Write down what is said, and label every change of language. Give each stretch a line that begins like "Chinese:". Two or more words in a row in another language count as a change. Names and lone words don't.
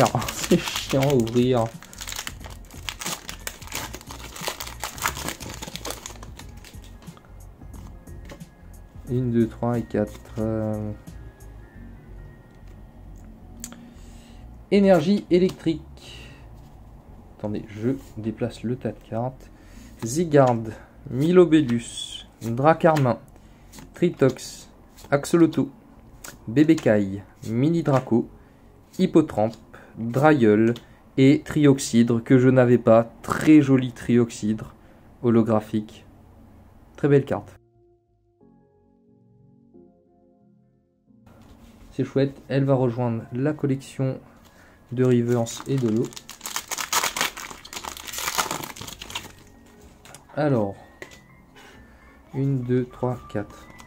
French: C'est chiant à ouvrir. Une, 2, 3 et 4. Énergie électrique. Attendez, je déplace le tas de cartes. Zygarde, Milobellus, Dracarmin, Tritox, Axoloto, Bébécaille, Mini Draco, Hippotrampe, Drailleul et Trioxydre que je n'avais pas. Très joli Trioxydre holographique. Très belle carte. C'est chouette, elle va rejoindre la collection de Reverse et de l'eau. Alors, 1, 2, 3, 4.